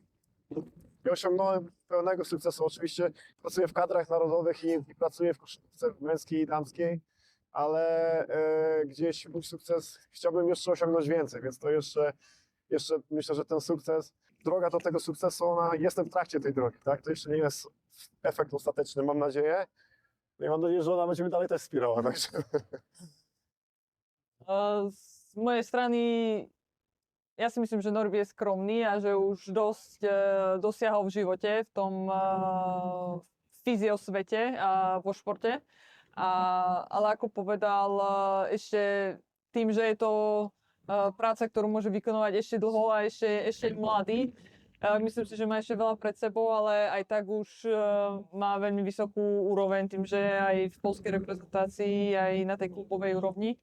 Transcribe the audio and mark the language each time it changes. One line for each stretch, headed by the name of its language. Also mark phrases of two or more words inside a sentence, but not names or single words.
Polish: Nie osiągnąłem pełnego sukcesu. Oczywiście pracuję w kadrach narodowych i pracuję w koszykówce męskiej i damskiej, ale gdzieś mój sukces chciałbym jeszcze osiągnąć więcej, więc to jeszcze myślę, że ten sukces, droga do tego sukcesu, jestem w trakcie tej drogi, tak? To jeszcze nie jest efekt ostateczny, mam nadzieję. No i mam nadzieję, że ona będzie mnie dalej też wspierała.
Slovak: Takže. Z mojej strany ja si myslím, že Norby je skromný a že už dosť dosiahol v živote v tom fyziosvete a vo športe. Ale ako povedal, ešte tým, že je to práca, ktorú môže vykonovať ešte dlho a ešte mladý, Myslím si, že má ešte veľa pred sebou, ale aj tak už má veľmi vysokú úroveň tým, že je aj v poľskej reprezentácii, aj na tej klubovej úrovni.